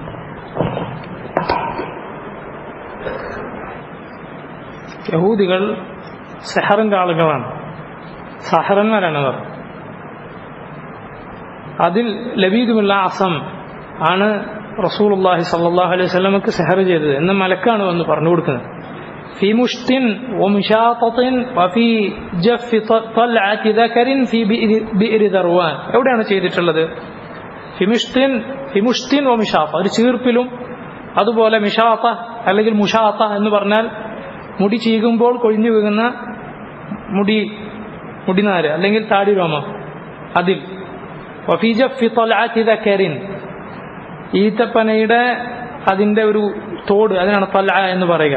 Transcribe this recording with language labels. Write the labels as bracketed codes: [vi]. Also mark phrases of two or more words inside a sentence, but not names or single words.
[ml] യഹൂദികൾ സിഹറിന്റെ ആളുകളാണ്, സഹറന്മാരാണ് അവർ. അതിൽ ലബീദ് ഇബ്നുൽ ആസം ആണ് [ar] رسول الله صلى الله عليه وسلم [ml] സിഹർ ചെയ്തത് എന്ന് മലക്കാണ് വന്ന് പറഞ്ഞു കൊടുക്കുന്നത്. [ar] في مشط ومشاطة وفي جف طلعة ذكر في بئر ذروان. [ml] എവിടെയാണ് ചെയ്തിട്ടുള്ളത്? [ar] في مشط ومشاطة, [ml] ഒരു ചീർപ്പിലും അതുപോലെ മിഷാത്ത അല്ലെങ്കിൽ മുഷാത്ത എന്ന് പറഞ്ഞാൽ മുടി ചീകുമ്പോൾ കൊഴിഞ്ഞു വീഴുന്ന മുടിനാര് അല്ലെങ്കിൽ താടി രോമം, അതിൽ. [ar] وفي جف طلعة ذكر, [ml] ഈത്തപ്പനയുടെ അതിന്റെ ഒരു തോട്, അതിനാണ് തൽഅ എന്ന് പറയുക.